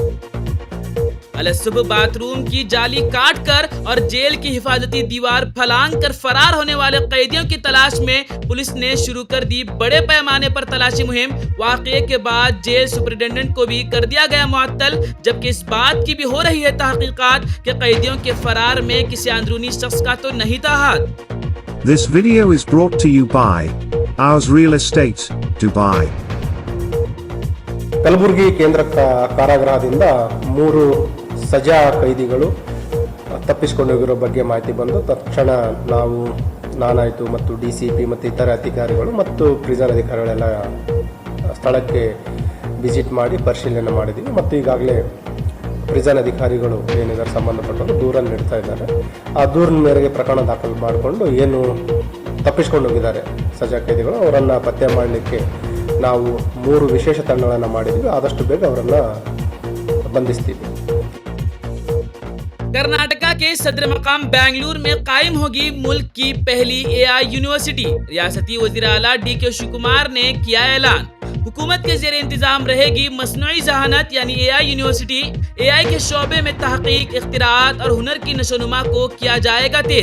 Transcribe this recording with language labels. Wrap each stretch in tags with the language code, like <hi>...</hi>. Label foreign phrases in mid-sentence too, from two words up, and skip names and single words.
<ur>صبح باتھ روم کی جالی کاٹ کر اور جیل کی حفاظتی دیوار پھلانگ کر فرار ہونے والے قیدیوں کی تلاش میں پولیس نے شروع کر دی بڑے پیمانے پر تلاشی مہم۔ واقعے کے بعد جیل سپرنٹینڈنٹ کو بھی کر دیا گیا معطل، جبکہ اس بات کی بھی ہو رہی ہے تحقیقات کہ قیدیوں کے فرار میں کسی اندرونی شخص کا تو نہیں تھا ہاتھ۔</ur> <en>This video is brought to you by Ours Real Estate, Dubai.</en> <kn>ಕಲಬುರಗಿ ಕೇಂದ್ರ ಕಾರಾಗೃಹದಿಂದ 3 ಸಜಾ ಕೈದಿಗಳು ತಪ್ಪಿಸಿಕೊಂಡೋಗಿರೋ ಬಗ್ಗೆ ಮಾಹಿತಿ ಬಂದು ತಕ್ಷಣ ನಾನಾಯಿತು ಮತ್ತು DCP ಮತ್ತು ಇತರ ಅಧಿಕಾರಿಗಳು ಮತ್ತು ಪ್ರಿಸನ್ ಅಧಿಕಾರಿಗಳೆಲ್ಲ ಸ್ಥಳಕ್ಕೆ ವಿಸಿಟ್ ಮಾಡಿ ಪರಿಶೀಲನೆ ಮಾಡಿದ್ದೀವಿ ಮತ್ತು ಈಗಾಗಲೇ ಪ್ರಿಸನ್ ಅಧಿಕಾರಿಗಳು ಏನಿದ್ದಾರೆ ಸಂಬಂಧಪಟ್ಟವರು ದೂರನ್ನು ನೀಡ್ತಾ ಇದ್ದಾರೆ। ಆ ದೂರಿನ ಮೇರೆಗೆ ಪ್ರಕರಣ ದಾಖಲು ಮಾಡಿಕೊಂಡು ಏನು ತಪ್ಪಿಸ್ಕೊಂಡು ಹೋಗಿದ್ದಾರೆ ಸಜಾ ಕೈದಿಗಳು ಅವರನ್ನು ಪತ್ತೆ ಮಾಡಲಿಕ್ಕೆ ನಾವು 3 ವಿಶೇಷ ತಂಡಗಳನ್ನು ಮಾಡಿದ್ವಿ। ಆದಷ್ಟು ಬೇಗ ಅವರನ್ನು ಬಂಧಿಸ್ತೀವಿ।</kn> <ur>کرناٹکا کے صدر مقام بنگلور میں قائم ہوگی ملک کی پہلی AI یونیورسٹی۔ ریاستی وزیر اعلیٰ DK شیو کمار نے کیا اعلان۔ حکومت کے زیر انتظام رہے گی مصنوعی ذہانت یعنی AI یونیورسٹی۔ AI کے شعبے میں تحقیق، اختراعات اور ہنر کی نشوونما کو کیا جائے گا تیز۔</ur>